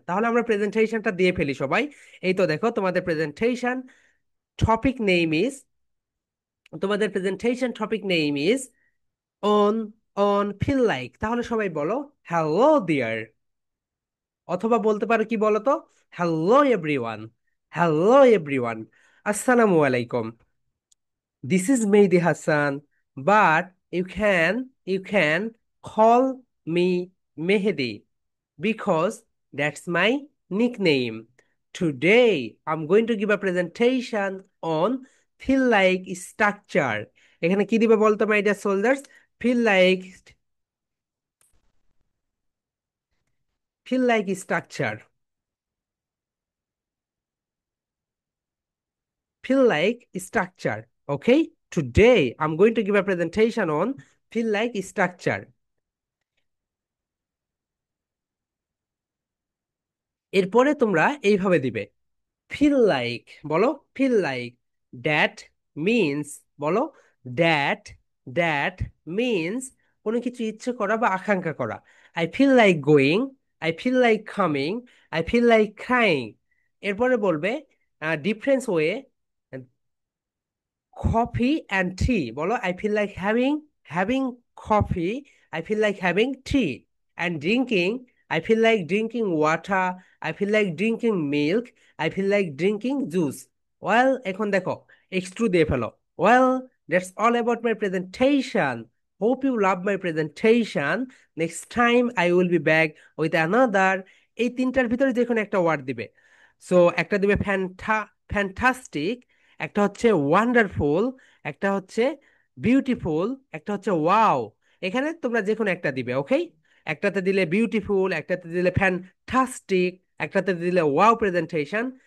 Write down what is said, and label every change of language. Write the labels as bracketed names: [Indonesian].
[Bangla] তাহলে আমরা প্রেজেন্টেশনটা দিয়ে ফেলি সবাই। এই তো দেখো তোমাদের প্রেজেন্টেশন, টপিক নেম ইজ, তোমাদের presentation [English] Topic name is on, on feel like. [Bangla] তাহলে সবাই বলো হ্যালো ডিয়ার, অথবা বলতে পারো কি বলো তো, [English] hello everyone, hello everyone, [Bangla] আসসালামু আলাইকুম। [English] This is Mehdi Hassan, but you can call me Mehdi because that's my nickname. Today I'm going to give a presentation on feel like structure. [Bangla] এখানে কি দিবে বলতো [English] My dear soldiers? [Bangla] feel like, feel like structure, feel like structure. [English] Okay, today I'm going to give a presentation on feel like structure. [Bangla] এরপরে তোমরা এইভাবে দিবে, feel like, বলো feel like, [English] that means, [Bangla] বলো দ্যাট, দ্যাট মিনস কোনো কিছু ইচ্ছে করা বা আকাঙ্ক্ষা করা। [English] I feel like going, I feel like coming, I feel like crying. [Bangla] এরপরে বলবে [English] Difference way, coffee and tea, বলো I feel like having, having coffee, I feel like having tea and drinking I feel like drinking water. I feel like drinking milk. I feel like drinking juice. Well, [Bangla] এখন দেখো X2 দিয়ে ফেলো। [English] Well, that's all about my presentation. Hope you love my presentation. Next time I will be back with another। [Bangla] এই তিনটার ভিতরে যে কোনো একটা word দিবে। সো একটা দিবে ফ্যান্টাস্টিক, একটা হচ্ছে ওয়ান্ডারফুল, একটা হচ্ছে বিউটিফুল, একটা হচ্ছে ওয়াও। এখানে তোমরা যে কোনো একটা দিবে, ওকে? একটাতে দিলে বিউটিফুল, একটাতে দিলে ফ্যান্টাস্টিক, একটাতে দিলে ওয়াও প্রেজেন্টেশন।